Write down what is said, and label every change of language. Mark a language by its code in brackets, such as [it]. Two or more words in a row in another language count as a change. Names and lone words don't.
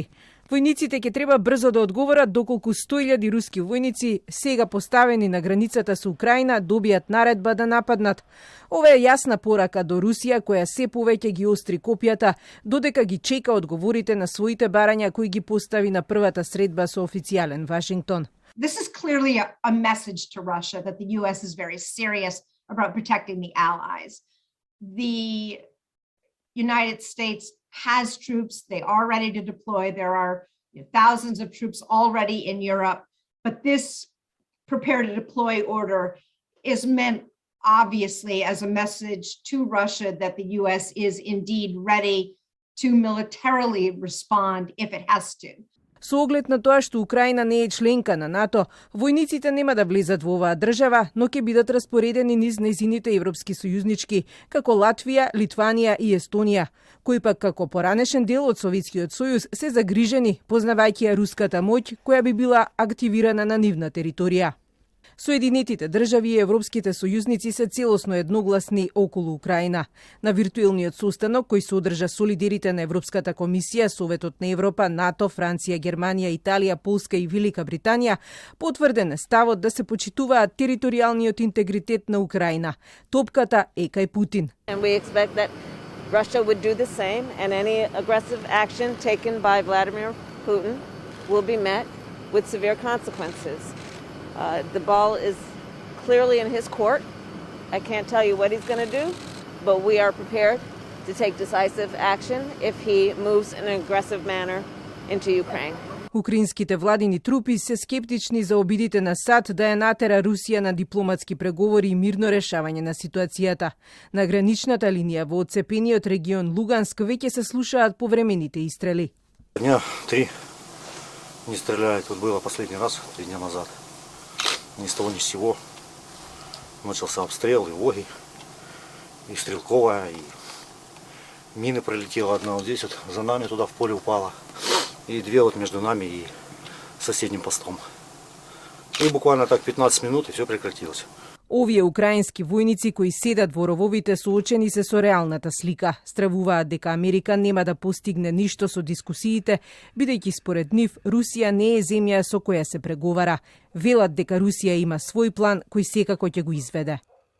[mk] Војниците ќе треба брзо да одговорат доколку 100.000 руски војници, сега поставени на границата со Украина, добијат наредба да нападнат. Ова е јасна порака до Русија, која се повеќе ги остри копјата, додека ги чека одговорите на своите барања кои ги постави на првата средба со официјален Вашингтон. [en] This is clearly a message to Russia that the US is very serious about protecting the allies. The United States has troops. They are ready to deploy. There are thousands of troops already in Europe. But this prepare to deploy order is meant, obviously, as a message to Russia that the US is indeed ready to militarily respond if it has to. [mk] Со оглед на тоа што Украина не е членка на НАТО, војниците нема да влезат во оваа држава, но ќе бидат распоредени низ нејзините европски сојузнички, како Латвија, Литванија и Естонија, кои пак како поранешен дел од Советскиот сојуз се загрижени, познавајќи ја руската моќ која би била активирана на нивна територија. Соединетите држави и европските сојузници се целосно едногласни околу Украина. На виртуелниот состанок кој се одржа со лидерите на Европската комисија, Советот на Европа, НАТО, Франција, Германија, Италија, Полска и Велика Британија, потврден е ставот да се почитуваат територијалниот интегритет на Украина. Топката е кај Путин. [en] Russia would do the same, and any aggressive action taken by Vladimir Putin will be met with severe consequences. The ball is clearly in his court. I can't tell you what he's going to do, but we are prepared to take decisive action if he moves in an aggressive manner into Ukraine. [mk] Украинските владини трупи се скептични за обидите на САД да ја натера Русија на дипломатски преговори и мирно решавање на ситуацијата. На граничната линија во одцепениот регион Луганск веќе се слушаат повремените истрели. [ru] Дня 3 не стреляют. Вот было последний раз 3 дня назад. Ни с того ни с сего. Начался обстрел, и воги, и стрелковая, и мины пролетела одна вот здесь, вот за нами туда в поле упала. И 2 вот между нами и соседним постом. И буквально так 15 минут и все прекратилось. [mk] Овие украински војници кои седат во рововите соочени се со реалната слика. Стравуваат дека Америка нема да постигне ништо со дискусиите, бидејќи според нив Русија не е земја со која се преговара. Велат дека Русија има свој план кој секако ќе го изведе.